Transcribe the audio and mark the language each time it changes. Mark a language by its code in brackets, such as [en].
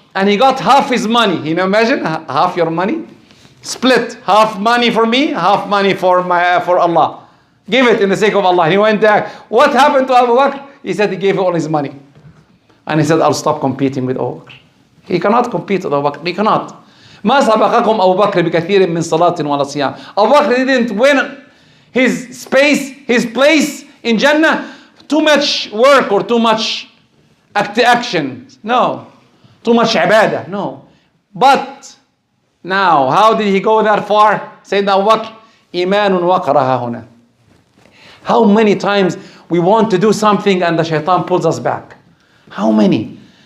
[en] And he got half his money. You know, imagine half your money. Split. Half money for me, half money for Allah. Give it in the sake of Allah. He went there. What happened to Abu Bakr? He said he gave all his money. And he said, I'll stop competing with Abu Bakr. He cannot compete with Abu Bakr. He cannot. [ar] ما سبقكم أبو بكر بكثير من صلاة ولا صيام. [en] Abu Bakr didn't win his space, his place in Jannah. Too much work or too much action. No. Too much ibadah. No. But now, how did he go that far? Sayyidina Abu Bakr, [ar] إيمان وقرها هنا. [en] How many times we want to do something and the shaitan pulls us back? How many?